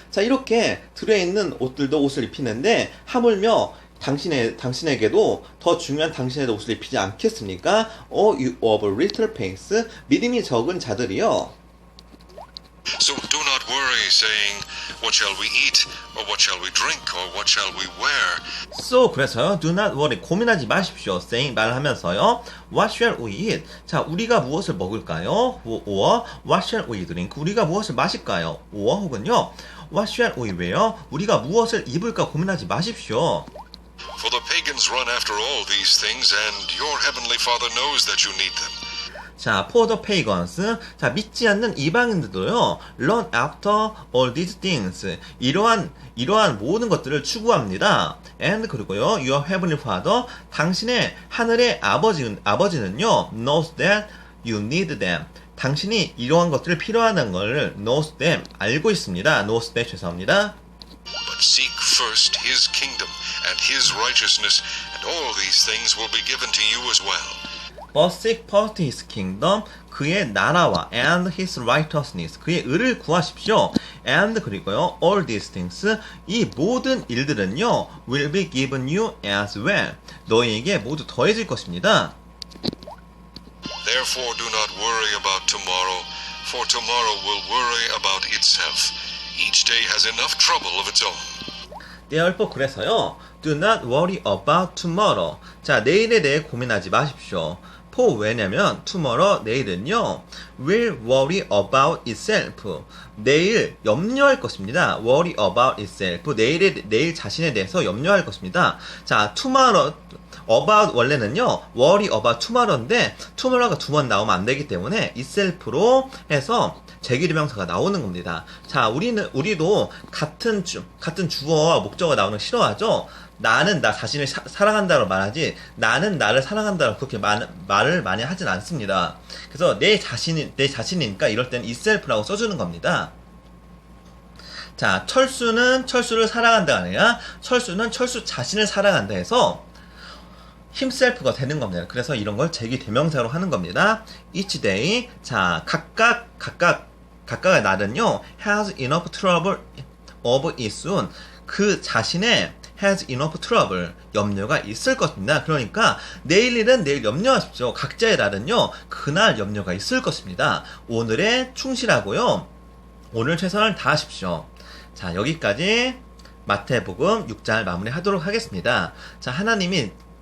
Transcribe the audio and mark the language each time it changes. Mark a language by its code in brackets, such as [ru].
[ko] 자, 이렇게 들어있는 옷들도 옷을 입히는데 하물며 당신에게도 더 중요한 당신의 옷을 입히지 않겠습니까? [en] O you of little faith. [ko] 믿음이 적은 자들이요. [en] So do not worry, saying, what shall we eat, or what shall we drink, or what shall we wear? So [ko] 그래서요, [en] do not worry, [ko] 고민하지 마십시오. [en] saying [ko] 말을 하면서요, [en] what shall we eat? [ko] 자, 우리가 무엇을 먹을까요? [en] or what shall we drink? [ko] 우리가 무엇을 마실까요? [en] or [ko] 혹은요, [en] what shall we wear? [ko] 우리가 무엇을 입을까 고민하지 마십시오. [en] For the pagans run after all these things, and your heavenly Father knows that you need them. 자, for the pagans. [ko] 자, 믿지 않는 이방인들도요, [en] run after all these things. [ko] 이러한 모든 것들을 추구합니다. [en] And [ko] 그리고요, [en] your heavenly Father. [ko] 당신의 하늘의 아버지는요, [en] knows that you need them. [ko] 당신이 이러한 것들을 필요하다는 걸 [en] knows them. [ko] 알고 있습니다. [en] knows that [ko] 죄송합니다. [en] But seek first his kingdom and his righteousness, and all these things will be given to you as well. But seek first his kingdom, [ko] 그의 나라와 [en] and his righteousness, [ko] 그의 의를 구하십시오. [en] And [ko] 그리고요, [en] all these things, [ko] 이 모든 일들은요, [en] will be given you as well. [ko] 너희에게 모두 더해질 것입니다. [en] Therefore do not worry about tomorrow, for tomorrow will worry about itself. Each day has enough trouble of its own. Therefore, [ko] 그래서요. [en] Do not worry about tomorrow. [ko] 자, 내일에 대해 고민하지 마십시오. for 왜냐면 tomorrow 내일은요. [en] will worry about itself. [ko] 내일 염려할 것입니다. [en] worry about itself. [ko] 내일 자신에 대해서 염려할 것입니다. 자, tomorrow about 원래는요. [en] worry about tomorrow [ko] 인데 tomorrow가 두 번 나오면 안 되기 때문에 itself로 해서 제기대명사가 나오는 겁니다. 자, 우리도 같은 주어와 목적어가 나오는 거 싫어하죠? 나는 나 자신을 사랑한다고 말하지, 나는 나를 사랑한다고 그렇게 말을 많이 하진 않습니다. 그래서 내 자신이니까 이럴 땐 itself라고 써주는 겁니다. 자, 철수는 철수를 사랑한다가 아니라 철수는 철수 자신을 사랑한다 해서 himself가 되는 겁니다. 그래서 이런 걸 제기대명사로 하는 겁니다. [en] each day. [ko] 자, 각각의 날은요, [en] has enough trouble of its own. [ko] 그 자신의 [en] has enough trouble. [ko] 염려가 있을 것입니다. 그러니까 내일 일은 내일 염려하십시오. 각자의 날은요, 그날 염려가 있을 것입니다. 오늘에 충실하고요. 오늘 최선을 다하십시오. 자, 여기까지 마태복음 6장 마무리하도록 하겠습니다. 자, 하나님이